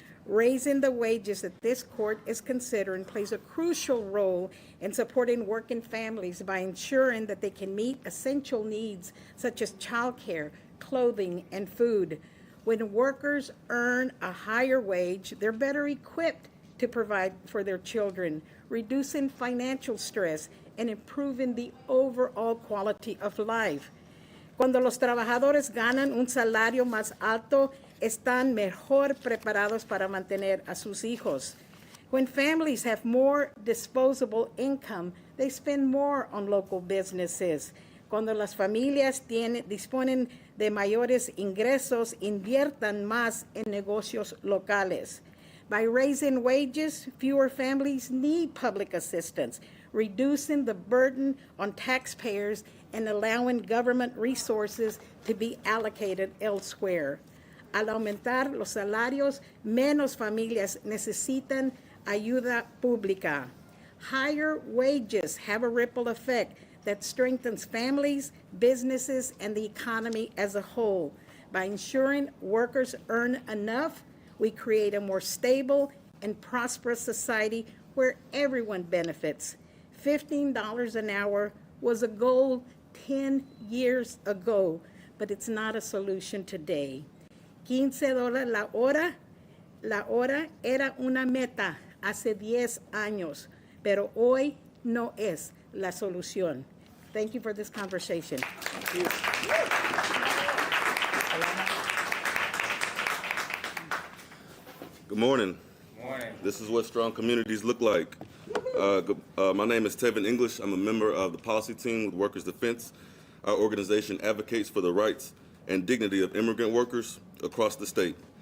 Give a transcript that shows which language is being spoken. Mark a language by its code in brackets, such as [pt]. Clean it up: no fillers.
[en] Raising the wages that this court is considering plays a crucial role in supporting working families by ensuring that they can meet essential needs such as childcare, clothing, and food. When workers earn a higher wage, they're better equipped to provide for their children, reducing financial stress and improving the overall quality of life. [es] Cuando los trabajadores ganan un salario más alto, están mejor preparados para mantener a sus hijos. [en] When families have more disposable income, they spend more on local businesses. [es] Cuando las familias disponen de mayores ingresos, inviertan más en negocios locales. [en] By raising wages, fewer families need public assistance, reducing the burden on taxpayers and allowing government resources to be allocated elsewhere. [es] Al aumentar los salarios, menos familias necesitan ayuda pública. [en] Higher wages have a ripple effect that strengthens families, businesses, and the economy as a whole. By ensuring workers earn enough, we create a more stable and prosperous society where everyone benefits. $15 an hour was a goal 10 years ago, but it's not a solution today. [es] $15 la hora era una meta hace 10 años, pero hoy no es la solución. [en] Thank you for this conversation. Thank you. Good morning. Good morning. This is what strong communities look like. My name is Tevin English. I'm a member of the policy team with Workers Defense. Our organization advocates for the rights and dignity of immigrant workers across the state.